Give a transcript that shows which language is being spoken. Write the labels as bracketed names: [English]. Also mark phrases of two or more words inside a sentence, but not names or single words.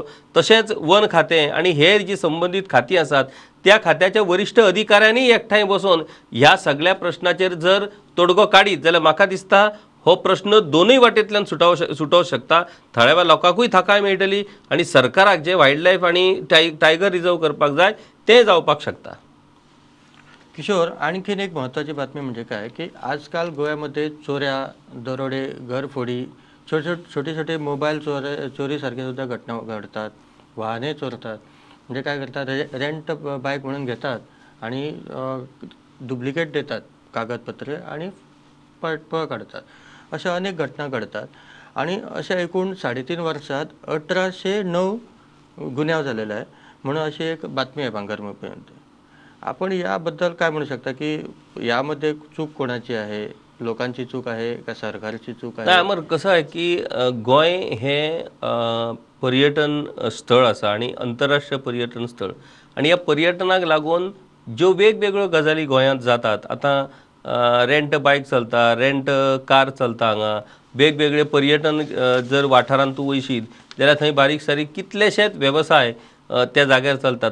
[Konkani] तशेंच वन खातें आणि हेर जी संबंधीत खातीं आसात त्या खात्याच्या वरिश्ठ अधिकाऱ्यांनी एकठांय बसून ह्या सगळ्या प्रश्नाचेर जर तोडगो काडीत जाल्यार म्हाका दिसता हो प्रश्न दोनूय वाटेंतल्यान सुटोवंक शकता. थळाव्या लोकांकूय थाकाय मेळटली आणि सरकाराक जे [English] wild life [Konkani] आणि [English] tiger reserve [Konkani] करपाक जाय तें जावपाक शकता. किशोर, [Marathi] आणखीन एक महत्त्वाची बातमी म्हणजे काय की आजकाल गोव्यामध्ये चोऱ्या, दरोडे, घरफोडी, छोटे छोटे मोबाईल चोरीसारखे सुद्धा घटना घडतात. वाहने चोरतात. म्हणजे काय करतात, [English] rent bike [Marathi] म्हणून घेतात आणि डुप्लिकेट देतात कागदपत्रे आणि पळ काढतात. अशा अनेक घटना घडतात आणि अशा एकूण 3.5 वर्षात 1809 गुन्हे झालेले आहे म्हणून अशी एक बातमी आहे भांगरभूंयमध्ये. आपण याबद्दल काय म्हणू शकता की यामध्ये चूक कोणाची आहे? लोकांची चूक आहे का सरकारची चूक आहे? [Konkani] अमर कसं आहे की गोंय हे पर्यटन स्थळ आसा आणि आंतरराष्ट्रीय पर्यटन स्थळ आणि ह्या पर्यटनाक लागून ज्यो वेगवेगळ्यो गजाली गोंयांत जातात. आतां [English] rent bike [Konkani] चलता, [English] rent car [Konkani] चलता, हांगा वेगवेगळे पर्यटन जर वाठारांत तूं वयशीत जाल्यार थंय बारीक सारीक कितलेशेच वेवसाय त्या जाग्यार चलतात.